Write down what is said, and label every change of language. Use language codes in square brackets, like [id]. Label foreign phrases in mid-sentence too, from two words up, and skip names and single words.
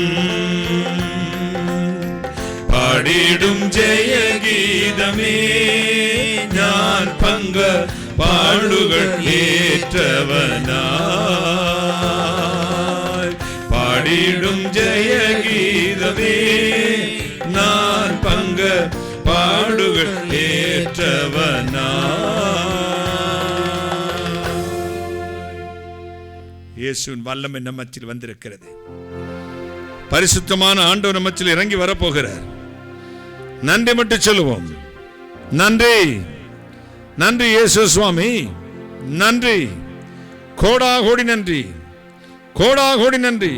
[ml] പാടിടും ജയഗീതമേ ഞാൻ പങ്ക് പാടുകൾ ഏറ്റവനായി. പാടിടും ജയഗീതമേ ഞാൻ പങ്ക് പാടുകൾ [ta] இயேசுவின் வல்லமை நம்ம மத்தியில் வந்திருக்கிறது. பரிசுத்தமான ஆண்டவர் நம்மத்தில் இறங்கி வரப்போகிறார். நன்றி மட்டும் சொல்லுவோம். நன்றி, நன்றி இயேசு சுவாமி, நன்றி, கோடா கோடி நன்றி, கோடா கோடி நன்றி.